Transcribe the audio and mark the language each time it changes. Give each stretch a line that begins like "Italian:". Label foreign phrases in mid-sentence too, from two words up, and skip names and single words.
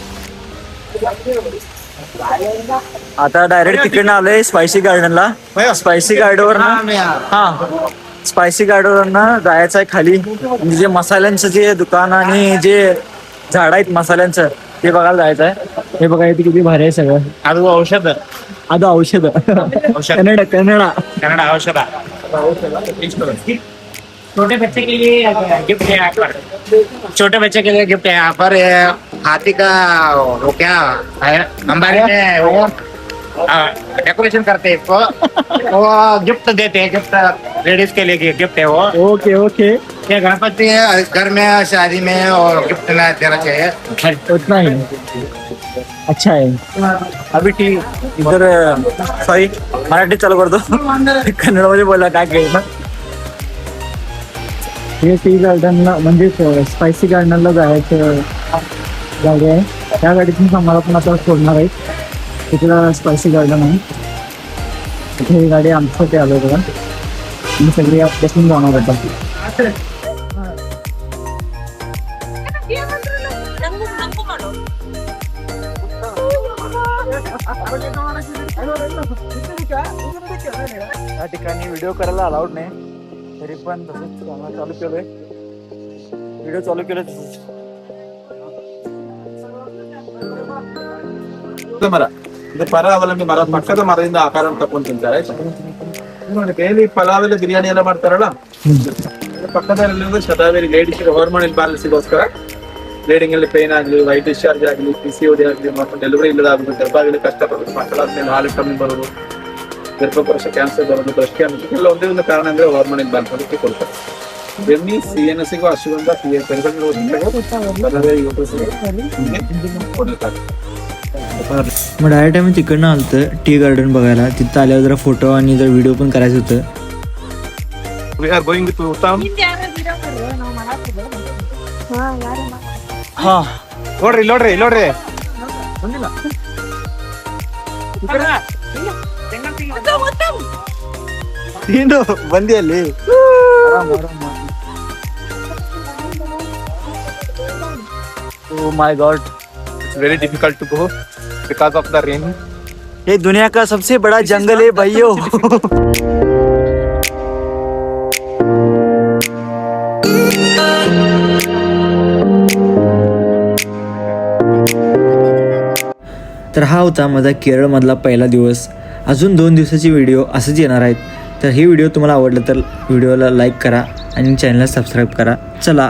Marathi: आता डायरेक्ट तिकडनं आलोय स्पायसी गार्डनला. स्पायसी गार्डनवर स्पायसी गार्डनवर जायचं आहे खाली. म्हणजे जे मसाल्यांचं जे दुकान आणि जे झाड आहेत मसाल्यांचं ते बघायला जायचं आहे. हे बघा इथे किती भारी आहे सगळं.
Kannada: ಅದು ಔಷಧ ಅದು ಔಷಧ.
Marathi: कन्नड कन्नड.
Hindi: कन्नड़ औषध. छोटे बच्चे के लिए गिफ्ट है यहाँ पर. छोटे बच्चे के लिए गिफ्ट है यहाँ पर. हाथी का वो क्या है, अंबारी में वो डेकोरेशन करते हैं इसको. वो गिफ्ट देते हैं, गिफ्ट लेडीज के लिए गिफ्ट है वो.
English: okay okay.
Hindi: ये गणपति घर में शादी में और गिफ्ट देना चाहिए. उतना ही अच्छा है. अभी ठीक इधर
Marathi: सॉरी मराठी चालू करतो. कन्नड मध्ये बोला काय काही. हे टी गार्डनला म्हणजे स्पायसी गार्डनला जायचं गाडी आहे. त्या गाडीतून आम्हाला पण आता सोडणार आहे. तिथलं स्पायसी गार्डन आहे. तिथे ही गाडी आमच्यासाठी आलो बघा. मी सगळी बसून जाणार होता. या ठिकाणी व्हिडिओ करायला अलाउड नाही, तरी पण तसंच चालू केलोय. व्हिडिओ चालू केलं तसंच.
Kannada: ಮರ ಇದು ಪರ ಅವಲಂಬಿ ಮರ, ಪಕ್ಕದ ಮರದಿಂದ ಆಕಾರ ತಗೊಂಡು ತಿಂತಾರೆ. ನೋಡಿ ಕೈಯಲ್ಲಿ ಪಲಾವೆಲ್ಲ ಬಿರಿಯಾನಿ ಎಲ್ಲ ಮಾಡ್ತಾರಲ್ಲ, ಪಕ್ಕದಲ್ಲಿರೋದು ಶತಾವೇರಿ
English: ladies hormonal balance-ಗೋಸ್ಕರ.
Kannada: ಬ್ಲೀಡಿಂಗ್ ಅಲ್ಲಿ ಪೇನ್ ಆಗಲಿ,
English: white discharge
Kannada: ಆಗಲಿ, PCOD ಆಗಲಿ, ಮತ್ತು ಡೆಲಿವರಿ ಇಲ್ಲದಾಗಲಿ, ಗರ್ಭಾಗಲಿ ಕಷ್ಟಪಡೋದು, ಮಕ್ಕಳಾದ್ಮೇಲೆ ಹಾಲು ಕಮ್ಮಿ ಬರೋದು, ಗರ್ಭಕೋಶ ಕ್ಯಾನ್ಸರ್ ಬರೋದು,
English: breast cancer
Kannada: ಎಲ್ಲ ಒಂದೇ ಒಂದು ಕಾರಣ ಅಂದ್ರೆ
English: hormonal balance
Kannada: ಅದಕ್ಕೆ ಕೊಡ್ತಾರೆ. ಬೆನ್ನಿ CNS ಅಶ್ವಗಂಧ ಕೊಡ್ತಾರೆ.
Marathi: मग डायरेक्ट आम्ही तिकडनं आलतं टी गार्डन बघायला. तिथं आल्यावर जरा फोटो आणि जरा व्हिडिओ पण करायचं होतं.
English: We are going to town. हा
Kannada: ನೋಡ್ರಿ ನೋಡ್ರಿ ನೋಡ್ರಿ ಏನು ಬಂದಿ ಅಲ್ಲಿ.
English: Oh my God. It's very difficult to go because of the rain.
Hindi: ये दुनिया का सबसे बड़ा जंगल है भाइयों.
Marathi: तर हा होता माझा केरळमधला पहिला दिवस. अजून 2 दिवसाची व्हिडिओ असंच येणार आहेत. तर ही व्हिडिओ तुम्हाला आवडलं तर व्हिडिओला लाईक करा आणि चॅनलला सबस्क्राईब करा.